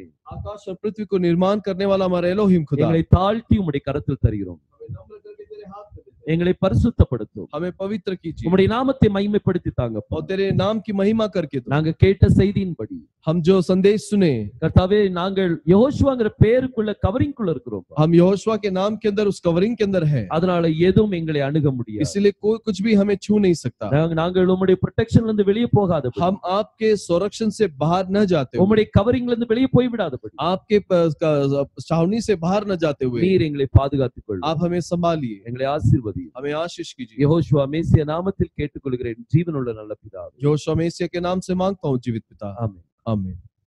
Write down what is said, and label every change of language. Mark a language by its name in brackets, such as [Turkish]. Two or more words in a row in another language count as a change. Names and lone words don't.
[Hindi] आकाश और पृथ्वी को निर्माण करने वाला हमारा एलोहिम खुदा, [Tamil] எங்களை தாழ்த்தி உம்முடைய கரத்தில் தருகிறோம். [Hindi] हमें नम्र करके तेरे हाथ में देते हैं। [Tamil] எங்களை பரிசுத்தப்படுத்தும். [Hindi] हमें पवित्र कीजिए [Tamil] உம்முடைய நாமத்தை மகிமைப்படுத்தி தாங்க. [Hindi] और तेरे नाम की महिमा करके दो। [Tamil] நாங்க கேட்ட செய்தியின்படி [Hindi] हम जो संदेश सुने, [Tamil] கர்த்தாவே, நாங்கள் யெகோஷுவாங்கிற பேருக்குள்ள கவரிங்குள்ள இருக்கிறோம். [Hindi] हम यहोशुआ के नाम के अंदर उस कवरिंग के अंदर हैं। [Tamil] அதனால எதுவும் எங்களை அணுக முடியாது. [Hindi] इसलिए कोई कुछ भी हमें छू नहीं सकता। [Tamil] நாங்கள் உம்முடைய ப்ரொடெக்ஷன்ல இருந்து வெளியே போகாதபடி, [Hindi] हम आपके संरक्षण से बाहर न जाते हुए, [Tamil] உம்முடைய கவரிங்ல இருந்து வெளியே போய் விடாதபடி, [Hindi] आपके छावनी से बाहर न जाते हुए [Tamil] நீர் எங்களை பாதுகாத்துக் கொள்ளும். [Hindi] आप हमें संभालिए, [Tamil] எங்களை ஆசீர்வதியும். [Hindi] हमें आशीष कीजिए। [Tamil] யெகோஷுவா மேசியா நாமத்தில் கேட்டுக்கொள்கிறேன், ஜீவனுள்ள நல்ல பிதாவே. [Hindi] यहोशुआ मसीह के नाम से मांगता हूँ जीवित पिता, [Tamil] ஆமென். [Hindi] आमीन।